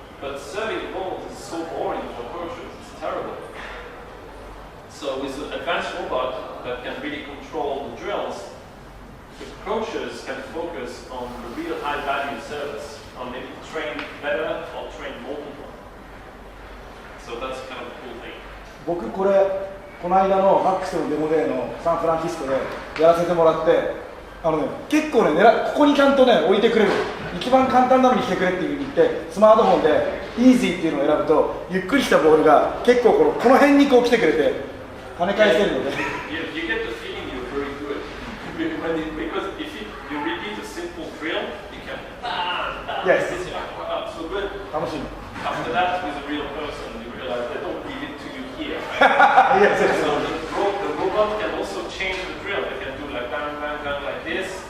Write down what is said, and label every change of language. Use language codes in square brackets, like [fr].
[en] But serving balls is so boring for coaches, it's terrible. So with an advanced robot that can really control the drills, the coaches can focus on the real high value service, on maybe train better or train more people. So that's kind of a cool thing. [ja] 僕これこの間のHAXのデモデーのサンフランシスコでやらせてもらって、結構ね、ここにちゃんとね置いてくれる、一番簡単なのにしてくれっていう風に言って、スマートフォンで Easy っていうのを選ぶと、ゆっくりしたボールが結構この辺にこう来てくれて跳ね返せるので。 [en] You get the feeling you're very good because if you repeat a simple drill, you can Yes. Wow, so good. [ja] 楽しい。 [en] After that, with a real person, you realize they don't give it to you here. Yes, yes. So the robot can also change the drill. They can do like bang, bang, bang like this.